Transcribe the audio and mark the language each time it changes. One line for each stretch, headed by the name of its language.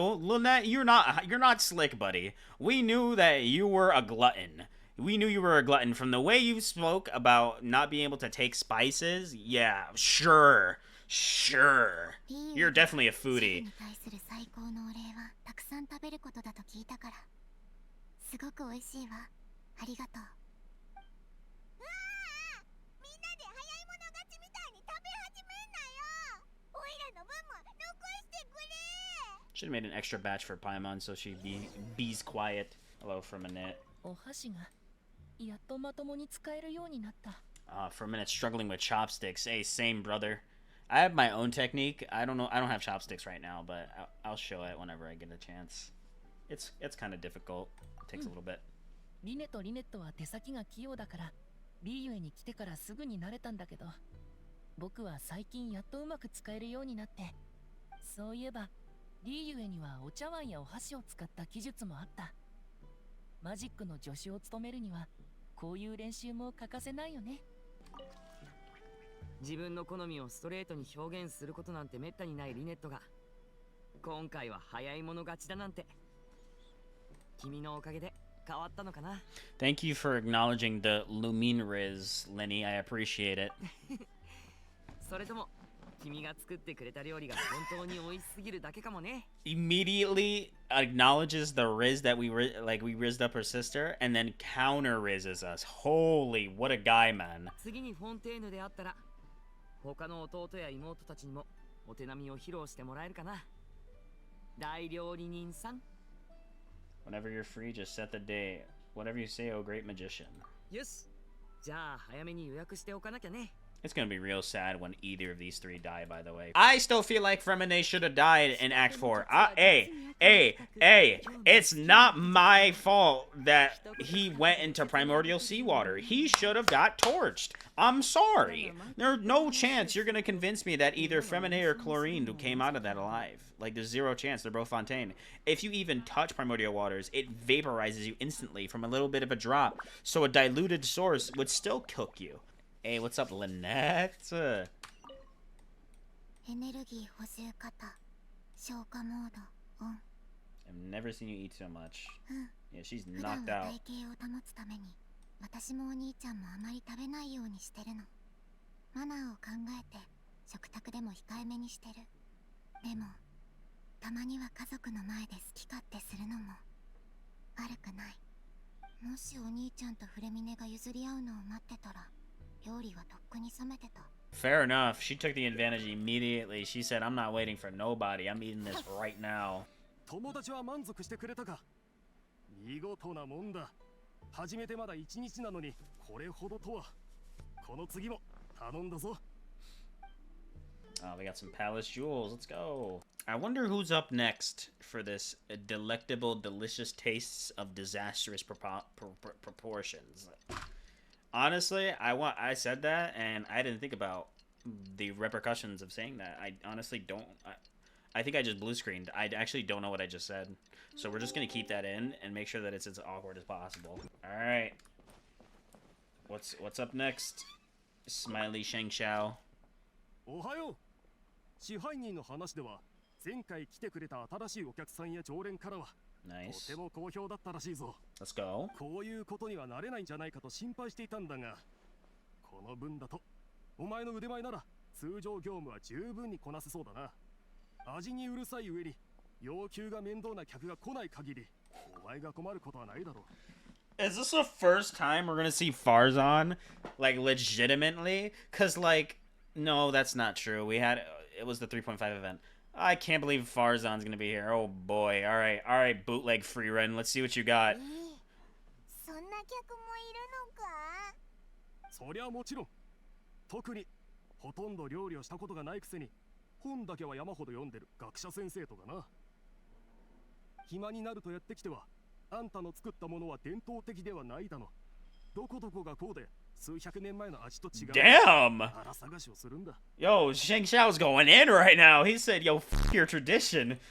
English: Lynette, you're not slick, buddy. We knew that you were a glutton. We knew you were a glutton from the way you spoke about not being able to take spices. Yeah, sure. You're definitely a foodie.
Japanese: に対する最高のお礼はたくさん食べることだと聞いたからすごく美味しいわありがとううわあみんなで早い者勝ちみたいに食べ始めんなよおいらの分も残してくれ
English: Should have made an extra batch for Paimon so she'd be's quiet. Hello for a minute.
Japanese: お箸がやっとまともに使えるようになった。
English: For a minute struggling with chopsticks. Hey, same brother. I have my own technique. I don't have chopsticks right now, but I'll show it whenever I get a chance. It's kind of difficult. It takes a little bit.
Japanese: リネとリネットは手先が器用だからリーユエに来てからすぐに慣れたんだけど僕は最近やっとうまく使えるようになってそういえばリーユエにはお茶碗やお箸を使った技術もあったマジックの助手を務めるにはこういう練習も欠かせないよね自分の好みをストレートに表現することなんてめったにないリネットが今回は早い者勝ちだなんて君のおかげで変わったのかな
English: Thank you for acknowledging the Lumine Riz, Lenny. I appreciate it.
Japanese: それとも君が作ってくれた料理が本当に美味しすぎるだけかもね
English: Immediately acknowledges the Riz that we rizzed up her sister and then counter rizzes us. Holy, what a guy, man.
Japanese: 次にフォンテーヌであったら他の弟や妹たちにもお手並みを披露してもらえるかな大料理人さん
English: Whenever you're free, just set the day. Whatever you say, oh great magician.
Japanese: よしじゃあ早めに予約しておかなきゃね
English: It's gonna be real sad when either of these three die, by the way. I still feel like Fremine should have died in Act 4. Hey, it's not my fault that he went into primordial seawater. He should have got torched. I'm sorry. There's no chance you're gonna convince me that either Fremine or Chlorine came out of that alive. Like, there's zero chance. They're both Fontaine. If you even touch primordial waters, it vaporizes you instantly from a little bit of a drop. So a diluted source would still cook you. Hey, what's up, Lynette?
Japanese: エネルギー補充型消化モードオン
English: I've never seen you eat so much. Yeah, she's
Japanese: 普段
English: knocked
Japanese: は
English: out.
Japanese: 体型を保つために私もお兄ちゃんもあまり食べないようにしてるのマナーを考えて食卓でも控えめにしてるでもたまには家族の前で好き勝手するのも悪くないもしお兄ちゃんとフレミネが譲り合うのを待ってたら料理はとっくに冷めてた
English: Fair enough. She took the advantage immediately. She said, I'm not waiting for nobody. I'm eating this right now.
Japanese: 友達は満足してくれたか見事なもんだ初めてまだ1日なのにこれほどとはこの次も頼んだぞ
English: Oh, we got some palace jewels. Let's go. I wonder who's up next for this delectable, delicious tastes of disastrous proportions. Honestly, I said that, and I didn't think about the repercussions of saying that. I honestly don't. I think I just blue screened. I actually don't know what I just said. So we're just gonna keep that in and make sure that it's as awkward as possible. All right. What's up next? Smiley Sheng Xiao.
Japanese: おはよう支配人の話では前回来てくれた新しいお客さんや常連からは
English: Nice.
Japanese: とても好評だったらしいぞ
English: Let's go.
Japanese: こういうことにはなれないんじゃないかと心配していたんだがこの分だとお前の腕前なら通常業務は十分にこなせそうだな味にうるさい上に要求が面倒な客が来ない限りお前が困ることはないだろう
English: Is this the first time we're gonna see Farzan, like, legitimately? Cause, like, no, that's not true. It was the 3.5 event. I can't believe Farzan's gonna be here. Oh boy. Alright, bootleg free run. Let's see what you got.
Japanese: そんな客もいるのかそりゃもちろん特にほとんど料理をしたことがないくせに本だけは山ほど読んでる学者先生とかな暇になるとやってきてはあんたの作ったものは伝統的ではないだのどこどこがこうで数百年前の味と違う
English: Damn!
Japanese: 荒探しをするんだ
English: Yo, Sheng Xiao's going in right now. He said, yo, f your tradition.